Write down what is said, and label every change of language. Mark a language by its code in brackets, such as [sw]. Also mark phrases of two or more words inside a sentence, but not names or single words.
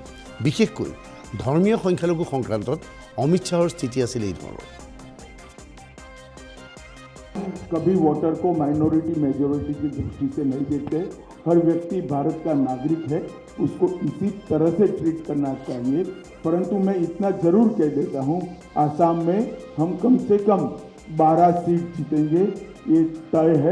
[as] বিশেষকৈ ধৰ্মীয় সংখ্যালঘু সংক্ৰান্তত অমিত শ্বাহৰ স্থিতি আছিল এই ধৰণৰ। [hi] कभी वोटर को [en] minority majority [hi] की दृष्टि से नहीं देखते। हर व्यक्ति भारत का नागरिक है, उसको इसी तरह से ट्रीट करना चाहिए। परंतु मैं इतना जरूर कह देता हूँ, आसाम में हम कम से कम 12 सीट जीतेंगे, ये तय है।